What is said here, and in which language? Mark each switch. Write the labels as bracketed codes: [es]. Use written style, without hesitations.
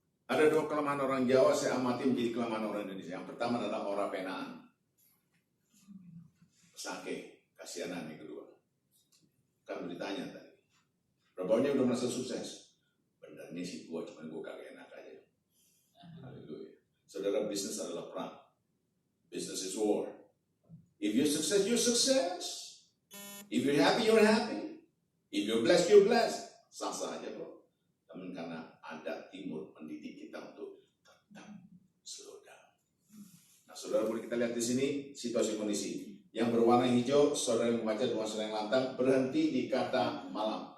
[id] Ada dua kelemahan orang Jawa saya amati menjadi kelemahan orang Indonesia. Yang pertama adalah ora penaan. Sake, kasihanan yang kedua. Kan ditanya tadi. Berapa banyak udah merasa sukses? Bener nih sih gua, cuman gua kagak enak aja. Haleluya. Saudara, bisnis adalah perang. [en] Business is war. If you're success, you're success. If you're happy, you're happy. If you're blessed, you're blessed. [id] Sah-sah aja bro. Namun karena ada timur mendidik kita untuk tetap slow down. Nah saudara, boleh kita lihat di sini situasi kondisi. Yang berwarna hijau, saudara yang membaca dengan suara yang lantang, berhenti di kata malam.